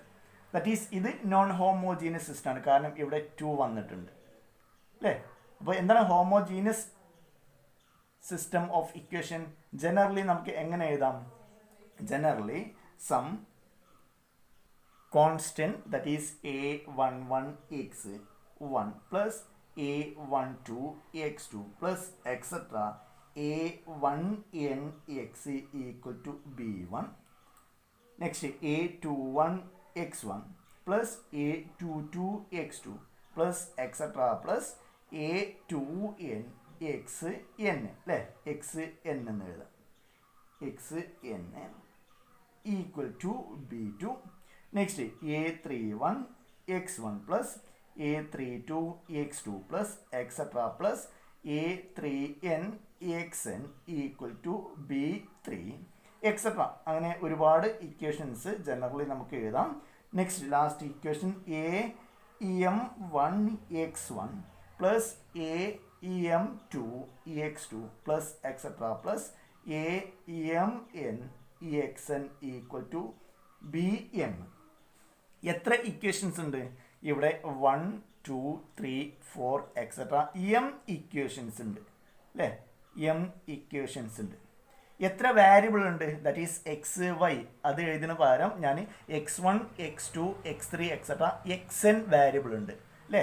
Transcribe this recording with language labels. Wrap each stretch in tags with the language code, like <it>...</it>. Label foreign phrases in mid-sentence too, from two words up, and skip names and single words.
<en>that is</en> <ml>ഇത്</ml> <en>non homogeneous system,</en> <ml>കാരണം ഇവിടെ 2 വന്നിട്ടുണ്ട് അല്ലേ. അപ്പോൾ എന്താണ്</ml> <en>homogeneous system of equation? ജനറലി</en> <ml>നമുക്ക് എങ്ങനെ എഴുതാം?</ml> <en>generally some constant that is a11x1 plus a12 x2 plus etcetera a1nx equal to b1. നെക്സ്റ്റ് a21 x1 plus a22 x2 plus etc plus a2n xn അല്ലേ, xn</en> <ml>എന്ന് എഴുതാം.</ml> <en>xn equal to b2. നെക്സ്റ്റ് a31 x1 plus a32 x2 plus etc plus a3n xn equal to b3 etcetera.</en> <ml>അങ്ങനെ ഒരുപാട് ഇക്വേഷൻസ് ജനറലി നമുക്ക് എഴുതാം.</ml> <en>next last equation am1x1 plus am2x2 plus etcetera plus amnxn equal to bm.</en> <ml>എത്ര ഇക്വേഷൻസ് ഉണ്ട് ഇവിടെ? 1 2 3 4 എക്സെട്ര m ഇക്വേഷൻസ് ഉണ്ട് അല്ലേ, m ഇക്വേഷൻസ് ഉണ്ട്. എത്ര വേരിയബിൾ ഉണ്ട്?</ml> <en>that is</en> <ml>എക്സ് വൈ. അത് എഴുതുന്ന പകരം ഞാൻ x1 x2 x3</ml> <en>etcetera xn variable</en> <ml>ഉണ്ട് അല്ലേ.</ml>